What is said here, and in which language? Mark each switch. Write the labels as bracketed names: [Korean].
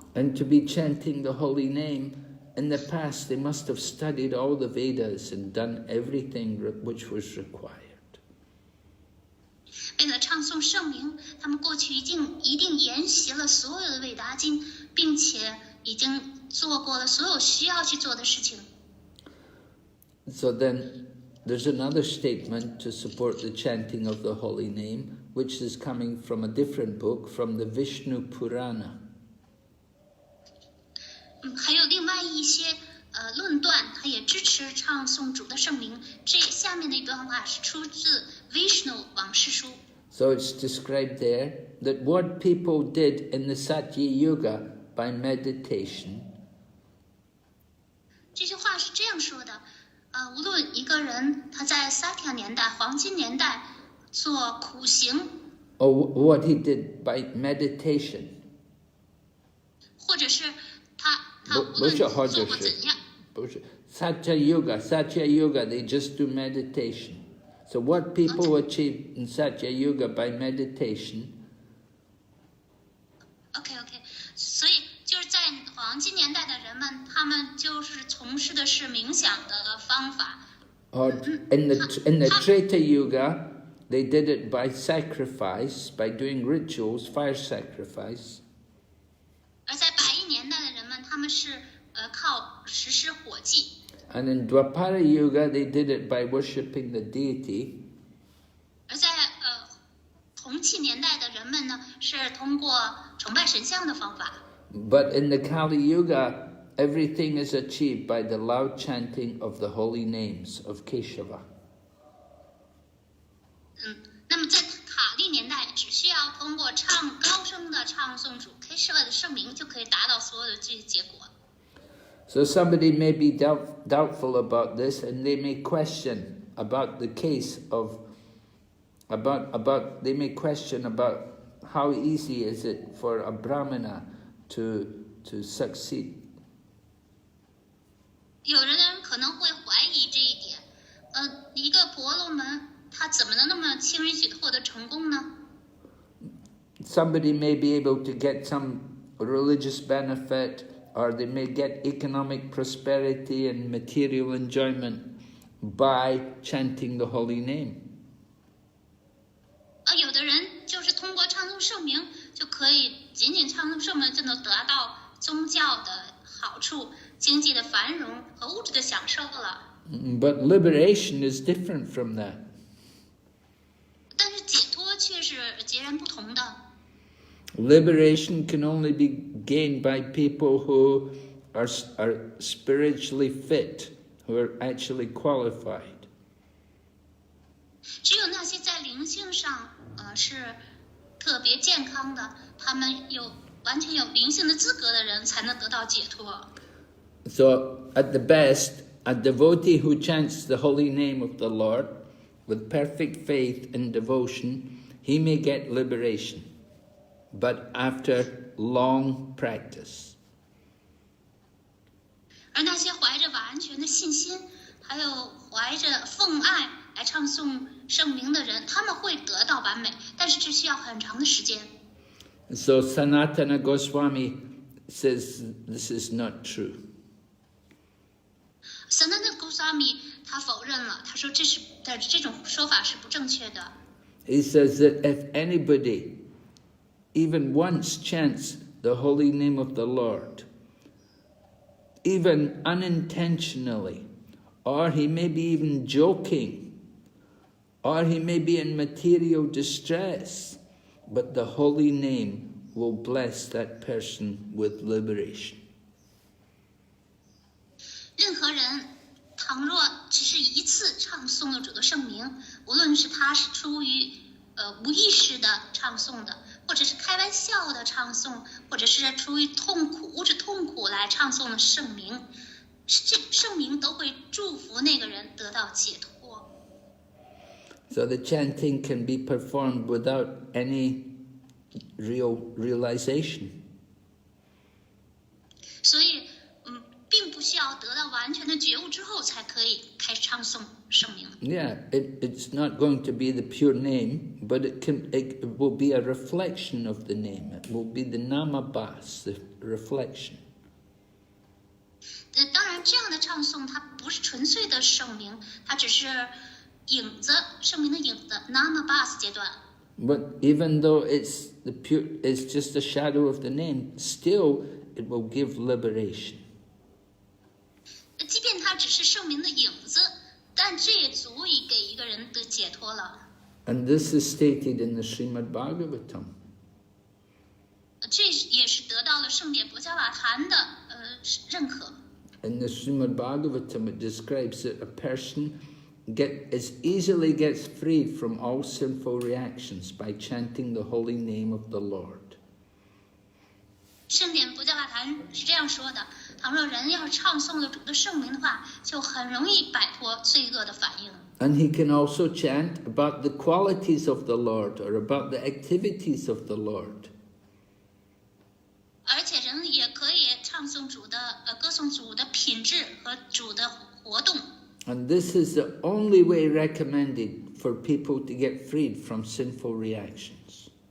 [English] And to be chanting the holy name, in the past, they must have studied all the Vedas and done everything which was required. [Chinese] 为了唱诵圣名，他们过去一定研习了所有的韦达经，并且已经做过了所有需要去做的事情。 [English] So then, there's another statement to support the chanting of the holy name, which is coming from a different book, from the Vishnu Purana. [Chinese] 还有另外一些论断，它也支持唱诵主的圣名。这下面的一段话是出自 Vishnu 往事书。 [English] So it's described there that what people did in the Satya Yuga by meditation. [Chinese] 这句话是这样说的：无论一个人他在萨提亚年代、黄金年代做苦行， [English] Or what he did by meditation. [Chinese] 或者是他无论做过怎样。 [English] Satya Yuga, they just do meditation. So what people achieve in Satya Yuga by meditation? [Chinese] OK， 所以就是在黄金年代的人们，他们就是从事的是冥想的方法。 [English] Or in the Treta Yuga, they did it by sacrifice, by doing rituals, fire sacrifice. [Chinese] 而在白银年代的人们，他们是靠实施火祭。 [English] And in Dwapara Yuga, they did it by worshipping the deity. [Chinese] 而在铜器年代的人们呢，是通过崇拜神像的方法。 [English] But in the Kali Yuga, everything is achieved by the loud chanting of the holy names of Keshava. [Chinese] 那么在卡利年代，只需要通过高声的唱诵主 Keshava 的圣名，就可以达到所有的这些结果。 [English] So somebody may be doubtful about this, and they may question about the case of they may question about how easy is it for a brahmana to succeed. [Chinese] 有人可能会怀疑这一点，一个婆罗门他怎么能那么轻易去获得成功呢？ [English] Somebody may be able to get some religious benefit, or they may get economic prosperity and material enjoyment by chanting the holy name. [Chinese] 有的人就是通过唱诵圣名，就可以仅仅唱诵圣名就能得到宗教的好处、经济的繁荣和物质的享受了。 [English] But liberation is different from that. [Chinese] 但是解脱却是截然不同的。 [English] Liberation can only be gained by people who are spiritually fit, who are actually qualified. [Chinese] 只有那些在灵性上是特别健康的，他们完全有灵性的资格的人，才能得到解脱。 [English] So, at the best, a devotee who chants the holy name of the Lord with perfect faith and devotion, he may get liberation, but after long practice. [Chinese] 而那些怀着完全的信心，还有怀着奉爱来唱诵圣名的人，他们会得到完美，但是这需要很长的时间。 [English] So Sanatana Goswami says this is not true. [Chinese] Sanatana Goswami 他否认了，他说这种说法是不正确的。 [English] He says that if anybody even once chants the holy name of the Lord, even unintentionally, or he may be even joking, or he may be in material distress, but the holy name will bless that person with liberation. [Chinese] 任何人倘若只是一次唱诵了主的圣名，无论是他是出于无意识的唱诵的，或者是开玩笑的唱诵，或者是出于物质痛苦来唱诵的圣名，圣名都会祝福那个人得到解脱。 [English] So the chanting can be performed without any realization. [Chinese] 所以并不需要得到完全的觉悟之后才可以开始唱诵圣名。 [English] Yeah, it's not going to be the pure name, but it will be a reflection of the name. It will be the namabhas, the reflection. [Chinese] 当然，这样的唱诵它不是纯粹的圣名，它只是影子，圣名的影子 namabhas 阶段。 [English] But even though it's just a shadow of the name, still it will give liberation. [Chinese] 即便它只是圣名的影子，但这也足以给一个人的解脱了。 [English] And this is stated in the Srimad Bhagavatam. [Chinese] 这也是得到了圣典博伽瓦坛的认可。 [English] In the Srimad Bhagavatam, it describes that a person easily gets freed from all sinful reactions by chanting the holy name of the Lord. [Chinese] 圣典博伽瓦坛是这样说的：倘若人要唱诵了主的圣名的话，就很容易摆脱罪恶的反应。 [English] And he can also chant about the qualities of the Lord or about the activities of the Lord. [Chinese] 而且人也可以唱诵主的歌颂主的品质和主的活动。 [English] And this is the only way recommended for people to get freed from sinful reactions.